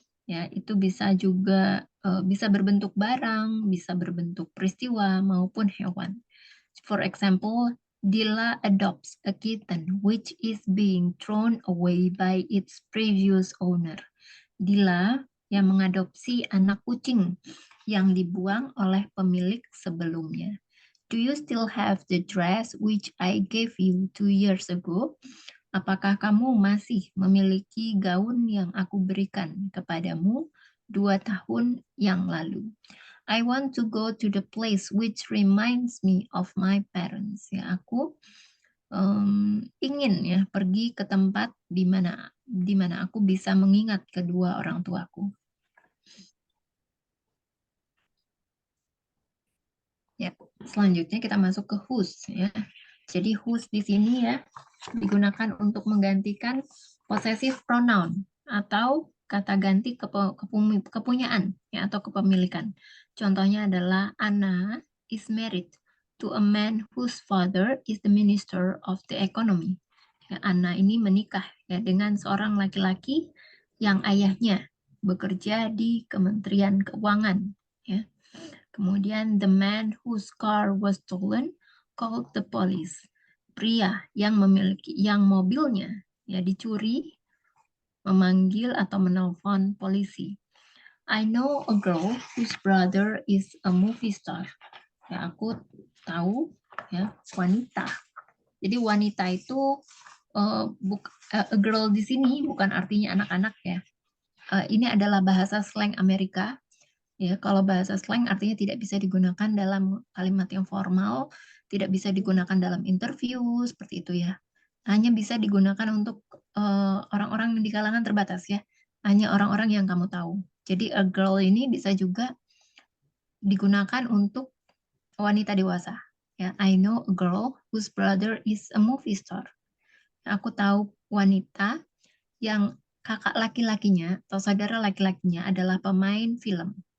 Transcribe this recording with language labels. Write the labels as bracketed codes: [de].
[id] Ya, itu bisa juga bisa berbentuk barang, bisa berbentuk peristiwa maupun hewan. [en] For example, Dila adopts a kitten which is being thrown away by its previous owner. [id] Dila yang mengadopsi anak kucing yang dibuang oleh pemilik sebelumnya. [en] Do you still have the dress which I gave you 2 years ago? [id] Apakah kamu masih memiliki gaun yang aku berikan kepadamu 2 tahun yang lalu? [en] I want to go to the place which reminds me of my parents. [id] Ya, aku ingin ya pergi ke tempat di mana aku bisa mengingat kedua orang tuaku. Ya, selanjutnya kita masuk ke whose ya. Jadi whose di sini ya digunakan untuk menggantikan possessive pronoun atau kata ganti kepunyaan ya atau kepemilikan. Contohnya adalah [en] Anna is married to a man whose father is the minister of the economy. [id] Ya, Anna ini menikah ya dengan seorang laki-laki yang ayahnya bekerja di Kementerian Keuangan ya. Kemudian [en] the man whose car was stolen called the police. [id] Pria yang mobilnya ya dicuri memanggil atau menelpon polisi. [en] I know a girl whose brother is a movie star. [id] Ya, aku tahu ya wanita. Jadi wanita itu a girl di sini bukan artinya anak-anak ya. Ini adalah bahasa slang Amerika. Ya, kalau bahasa slang artinya tidak bisa digunakan dalam kalimat yang formal, tidak bisa digunakan dalam interview, seperti itu ya. Hanya bisa digunakan untuk orang-orang di kalangan terbatas ya. Hanya orang-orang yang kamu tahu. Jadi a girl ini bisa juga digunakan untuk wanita dewasa. Ya, [en] I know a girl whose brother is a movie star. [id] Aku tahu wanita yang kakak laki-lakinya atau saudara laki-lakinya adalah pemain film.